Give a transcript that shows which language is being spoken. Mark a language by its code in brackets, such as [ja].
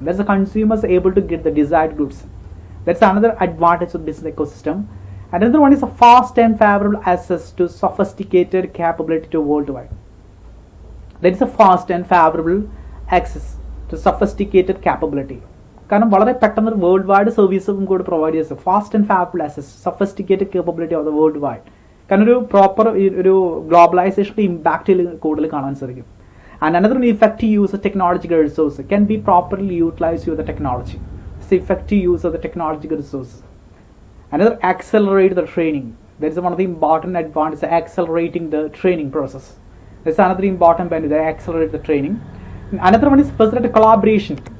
[en] That's the consumers able to get the desired goods. That's another advantage of business ecosystem. Another one is a fast and favorable access to sophisticated capability to worldwide. There is a fast and favorable access to to sophisticated capability. [ml] കാരണം വളരെ പെട്ടെന്ന് world wide സർവീസും കൂടി provide ചെയ്ത് [en] Fast and fabulous sophisticated capability of the world wide. [ml] കാരണം ഒരു proper ഒരു ഗ്ലോബലൈസേഷൻ്റെ ഇമ്പാക്റ്റിൽ കൂടുതൽ കാണാൻ സാധിക്കും. [en] And another effective use of technological resources can be properly utilized with the technology. It's the effective use of the technological resources. Another, accelerate the training. That is one of the important advantages, accelerating the training process. That's another important benefit, accelerate the training. Another one is facilitate collaboration.